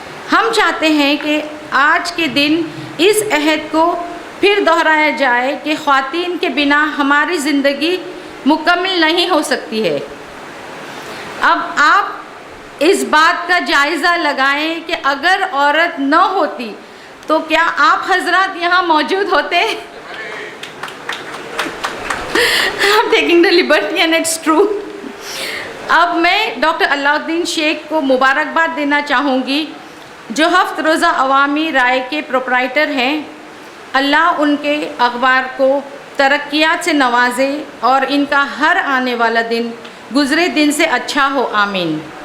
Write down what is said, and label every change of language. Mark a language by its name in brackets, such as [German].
[Hindi] हम चाहते हैं कि आज के दिन इस अहद को फिर दोहराया जाए कि ख़वातीन के बिना हमारी ज़िंदगी मुकम्मल नहीं हो सकती है। अब आप इस बात का जायज़ा लगाएं कि अगर औरत न होती तो क्या आप हजरात यहाँ मौजूद होते? [English] I'm taking the liberty and it's true। [Hindi] अब मैं डॉक्टर अलाउद्दीन शेख को मुबारकबाद देना चाहूँगी, जो हफ्त रोज़ा अवामी राय के प्रोप्राइटर हैं। अल्लाह उनके अखबार को तरक्कियात से नवाजे और इनका हर आने वाला दिन गुज़रे दिन से अच्छा हो, आमीन।